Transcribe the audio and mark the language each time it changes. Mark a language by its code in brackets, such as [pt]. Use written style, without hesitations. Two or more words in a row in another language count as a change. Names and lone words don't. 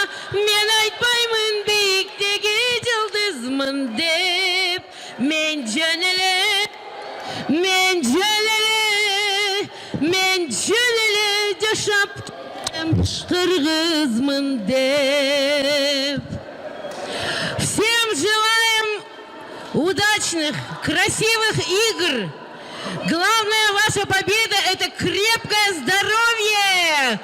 [ky] Мен айтпайман бийиктеги жылдызмын деп. Мен жөнөлө жашап кыргызмын деп. [ru] Всем желаем удачных, красивых игр. Главная ваша победа – это крепкое здоровье!